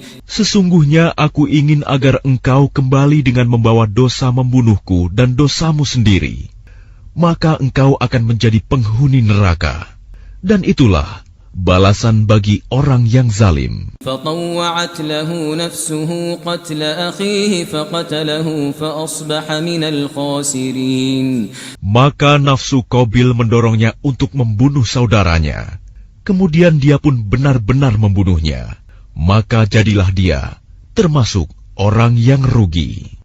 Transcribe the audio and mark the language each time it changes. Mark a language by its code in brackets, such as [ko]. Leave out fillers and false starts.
[id] Sesungguhnya aku ingin agar engkau kembali dengan membawa dosa membunuhku dan dosamu sendiri. Maka engkau akan menjadi penghuni neraka. Dan itulah balasan bagi orang yang zalim. [ar] فطوعت له نفسه قتل أخيه فقتله فأصبح من الخاسرين. [id] Maka nafsu Qabil mendorongnya untuk membunuh saudaranya. Kemudian dia pun benar-benar membunuhnya. Maka jadilah dia termasuk orang yang rugi.